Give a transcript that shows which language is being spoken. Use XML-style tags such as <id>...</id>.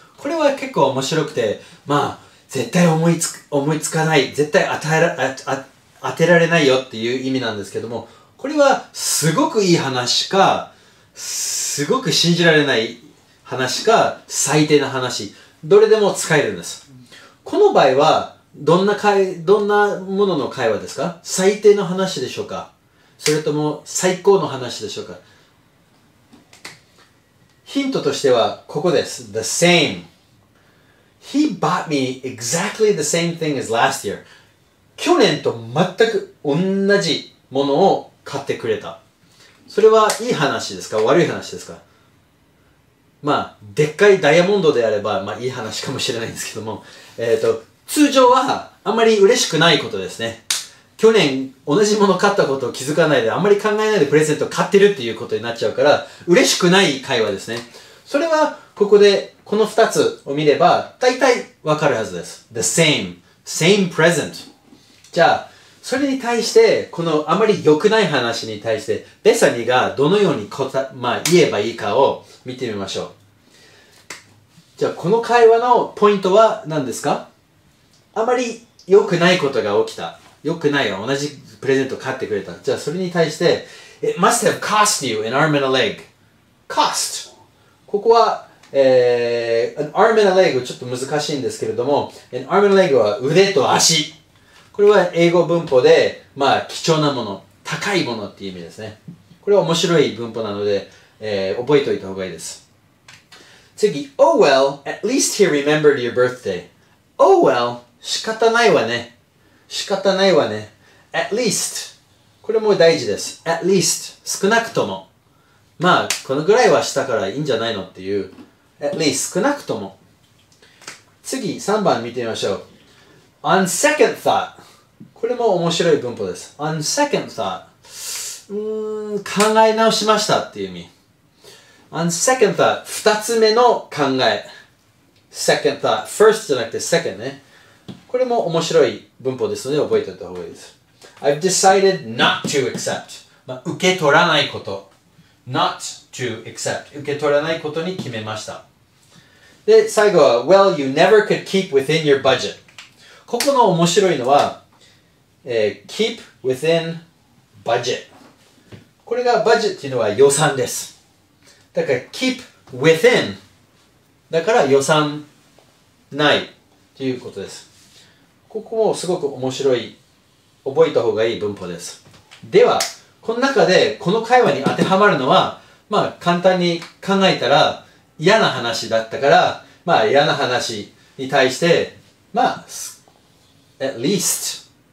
<ja>これは結構面白くて、まあ、絶対思いつかない、絶対当てられないよっていう意味なんですけども、これはすごくいい話か、すごく信じられない話か、最低な話、どれでも使えるんです。この場合は、どんなものの会話ですか？最低の話でしょうか？それとも最高の話でしょうか？ヒントとしてはここです。</ja> <en>The same. He bought me exactly the same thing as last year.</en> <ja>去年と全く同じものを買ってくれた。それはいい話ですか？悪い話ですか？まあ、でっかいダイヤモンドであれば、まあいい話かもしれないんですけども、通常はあんまり嬉しくないことですね。去年同じもの買ったことを気づかないで、あんまり考えないでプレゼントを買ってるっていうことになっちゃうから、嬉しくない会話ですね。それは、ここで、この2つを見れば、大体わかるはずです。</ja> <en>The same present。</en> <ja>じゃあ、それに対して、このあまり良くない話に対して、ベサニがどのように言えばいいかを見てみましょう。じゃあ、この会話のポイントは何ですか？あまり良くないことが起きた。良くないよ。同じプレゼントを買ってくれた。じゃあ、それに対して、</ja> <en>It must have cost you an arm and a leg. Cost。</en> <ja>ここは、</ja> <en>an arm and a leg</en> <ja>ちょっと難しいんですけれども、an arm and a leg は腕と足。これは英語文法で、まあ、貴重なもの、高いものっていう意味ですね。これは面白い文法なので、覚えておいた方がいいです。</ja> <en>次、Oh well, at least he remembered your birthday. Oh well,</en> <ja>仕方ないわね。仕方ないわね。</ja> <en>At least.</en> <ja>これも大事です。At least. 少なくとも。まあ、このぐらいはしたからいいんじゃないのっていう。</ja> <en>At least.</en> <ja>少なくとも。次、3番見てみましょう。</ja> <en>On second thought.</en> <ja>これも面白い文法です。</ja> <en>On second thought.</en> <ja>考え直しましたっていう意味。</ja> <en>On second thought.</en> <ja>二つ目の考え。</ja> <en>second thought.</en> <ja>First じゃなくて second ね。これも面白い文法ですので覚えておいた方がいいです。</ja> <en>I've decided not to accept.</en> <ja>受け取らないこと。</ja> <en>not to accept.</en> <ja>受け取らないことに決めました。で、最後は</ja> <en>Well, you never could keep within your budget.</en> <ja>ここの面白いのは、</ja> <en>keep within budget.</en> <ja>これが budget っていうのは予算です。だから</ja> <en>keep within.</en> <ja>だから予算ないということです。ここもすごく面白い、覚えた方がいい文法です。では、この中でこの会話に当てはまるのは、まあ簡単に考えたら嫌な話だったから、まあ嫌な話に対して、まあ、</ja> <en>at least</en>